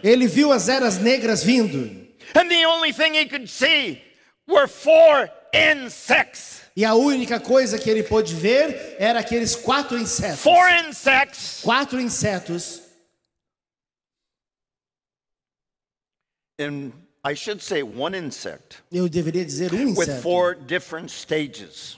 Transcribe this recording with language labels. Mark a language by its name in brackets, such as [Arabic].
[Portuguese] Ele viu as eras negras vindo. [English] And the only thing he could see were 4 insects. [Portuguese] E a única coisa que ele pôde ver era aqueles 4 insetos. [English] 4 insects. [Portuguese] 4 insetos. [English] And I should say 1 insect [Portuguese] Eu deveria dizer um [English] with [Portuguese] inseto. [English] 4 different stages.